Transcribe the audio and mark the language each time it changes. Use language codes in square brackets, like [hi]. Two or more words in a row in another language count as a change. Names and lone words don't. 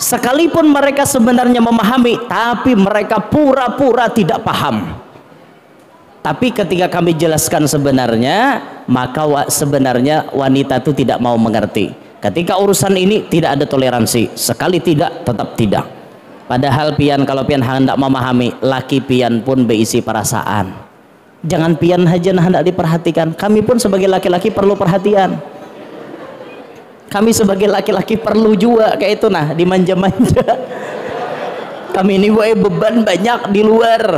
[id] Sekalipun mereka sebenarnya memahami, tapi mereka pura-pura tidak paham. Tapi ketika kami jelaskan sebenarnya, maka sebenarnya wanita itu tidak mau mengerti. Ketika urusan ini tidak ada toleransi, sekali tidak, tetap tidak. [bjn] Padahal pian, kalau pian hendak memahami, laki pian pun berisi perasaan. Jangan pian aja hendak diperhatikan. Kami pun sebagai laki-laki perlu perhatian. Kami sebagai laki-laki perlu juga kayak itu nah, dimanja-manja. Kami ini beban banyak di luar.